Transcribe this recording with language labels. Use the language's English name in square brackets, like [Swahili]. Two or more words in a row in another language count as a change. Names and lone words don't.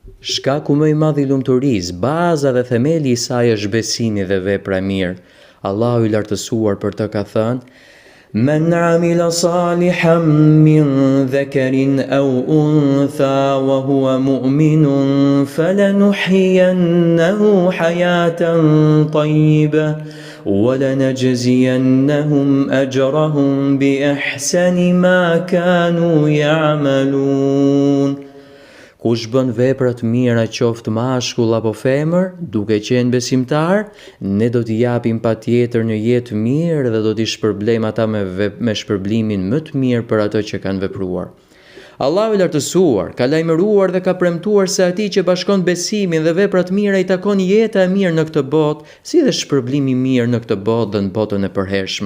[Albanian] Shkaku më i madh i lumturisë, baza dhe themeli i saj është besimi dhe vepra e mirë. Allahu i lartësuar për të ka thënë: [Arabic] "من عمل صالحا من ذكر أو أنثى وهو مؤمن فلنحيينه حياة طيبة ولنجزينهم أجرهم بأحسن ما كانوا يعملون." [Albanian] Kush bën vepra të mira qoftë mashkull apo femër, duke qenë besimtar, ne do t'i japim patjetër një jetë mirë dhe do t'i shpërblejmë ata me shpërblimin më të mirë për ato që kanë vepruar. Allahu i lartësuar ka lajmëruar dhe ka premtuar se atij që bashkon besimin dhe veprat mira i takon jeta e mirë në këtë botë, si dhe shpërblimi i mirë në këtë botë dhe në botën e përhershme.